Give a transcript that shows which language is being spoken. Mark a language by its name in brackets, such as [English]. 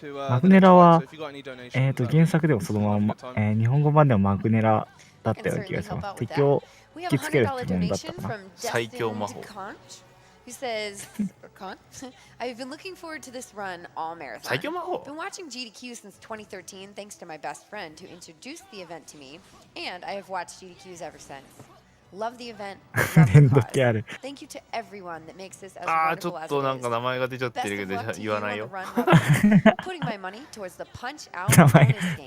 [Japanese] マグネラは、原作でもそのまま、日本語版ではマグネラだったような気がします。敵を引きつける質問だったかな。最強魔法。 [English] Who says, I've been looking forward to this run all marathon. [Japanese] 最強魔法 [English] Been watching GDQ since 2013 thanks to my best friend who introduced the event to me, and I have watched GDQs ever since. Love the event. Love the cause. Thank you to everyone that makes this as wonderful as it is. [Japanese] ちょっとなんか名前が出ちゃってるけど言わないよ。 [English] Putting my money towards the punch out bonus game.